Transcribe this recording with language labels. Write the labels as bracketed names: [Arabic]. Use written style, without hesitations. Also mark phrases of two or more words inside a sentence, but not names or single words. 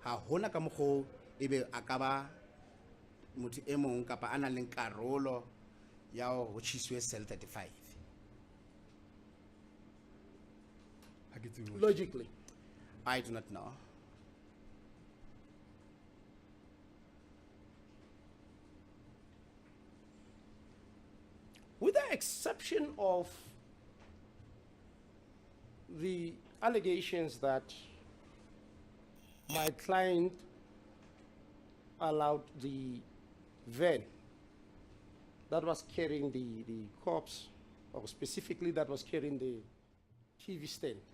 [Southern Sotho] ga hona ka mokgo ebe a ka ba motho e mong kapa a nang le karolo ya ho tjhiswe cell 35. [English] Logically. I do not know. With the exception of the allegations that my client allowed the van that was carrying the corpse, or specifically that was carrying the TV stand,